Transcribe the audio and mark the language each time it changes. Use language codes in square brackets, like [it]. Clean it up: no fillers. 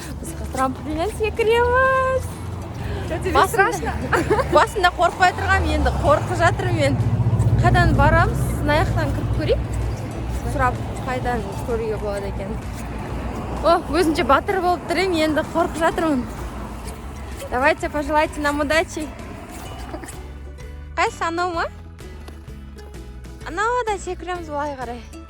[kk] Біз трамплиннен секіреміз. [ru] Тебе страшно? [kk] Басында қорықпай тұрғам, енді қорқып жатырмын. Қайдан барамыз? Мына аяқтан кіріп көрейік. Сұрап, қайдан көруге болады екен. Өзінше батыр болып тұрмын, енді қорқып жатырмын. [ru] Давайте, пожелайте нам удачи. [kk] Қайсы, анау ма? Анау да секіреміз былай қарай.